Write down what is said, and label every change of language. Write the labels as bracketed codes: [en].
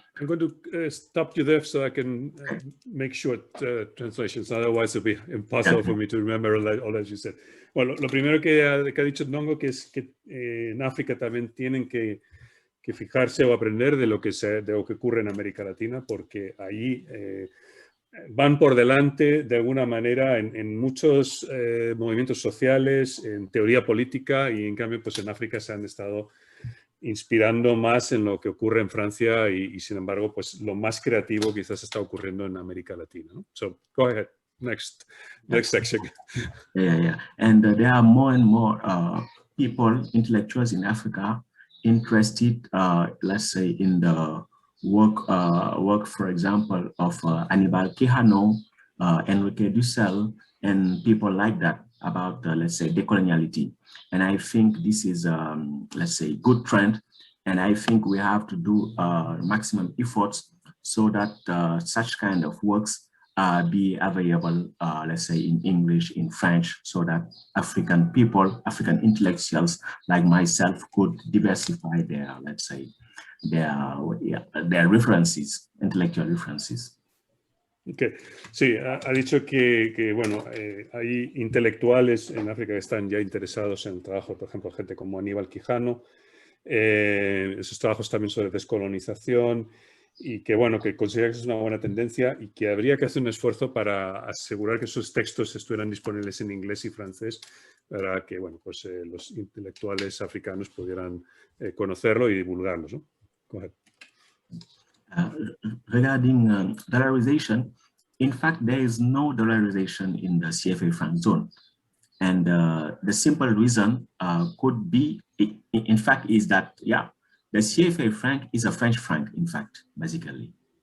[en] I'm going to stop you there so I can make short translations. Otherwise, it'll be impossible for me to remember all that you said. [es] Bueno, lo primero que ha dicho Ndongo que es que en África también tienen que fijarse o aprender de lo que ocurre en América Latina, porque ahí van por delante de alguna manera en muchos movimientos sociales, en teoría política, y en cambio pues en África se han estado inspirando más en lo que ocurre en Francia y sin embargo pues lo más creativo quizás está ocurriendo en América Latina, ¿no? [en] So go ahead, next section. Yeah. And there are more and more people, intellectuals in Africa interested, let's say, in the work, for example, of Hannibal Quijano, Enrique Dussel, and people like that about, let's say, decoloniality. And I think this is, let's say, good trend. And I think we have to do maximum efforts so that such kind of works be available, let's say, in English, in French, so that African people, African intellectuals like myself could diversify their, let's say, their references, intellectual references. Okay. [es] Sí, ha dicho que bueno, hay intelectuales en África que están ya interesados en el trabajo, por ejemplo, gente como Aníbal Quijano, esos trabajos también sobre descolonización, y que bueno, que considera que es una buena tendencia y que habría que hacer un esfuerzo para asegurar que esos textos estuvieran disponibles en inglés y francés para que bueno, pues, los intelectuales africanos pudieran conocerlo y divulgarlos, ¿no? [en] Go ahead. Regarding dollarization, in fact, there is no dollarization in the CFA franc zone. And the simple reason could be, in fact, is that, yeah, the CFA franc is a French franc, in fact, basically.